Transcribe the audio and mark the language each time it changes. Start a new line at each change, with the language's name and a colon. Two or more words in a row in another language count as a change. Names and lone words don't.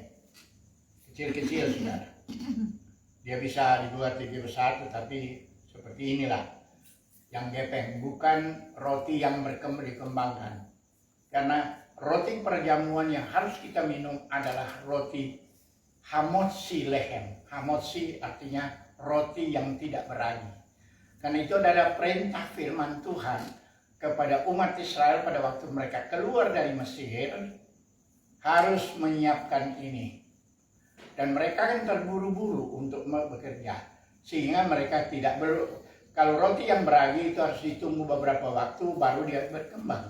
Indonesian: Kecil-kecil, saudara. Dia bisa dibuat lebih besar, tetapi seperti inilah yang gepeng, bukan roti yang dikembangkan. Karena roti perjamuan yang harus kita minum adalah roti
Hebrew: המוציא לחם.
Indonesian: Hamotzi artinya roti yang tidak beragi. Karena itu adalah perintah firman Tuhan kepada umat Israel pada waktu mereka keluar dari Mesir, harus menyiapkan ini. Dan mereka kan terburu-buru untuk bekerja, sehingga mereka tidak kalau roti yang beragi itu harus ditunggu beberapa waktu baru dia berkembang.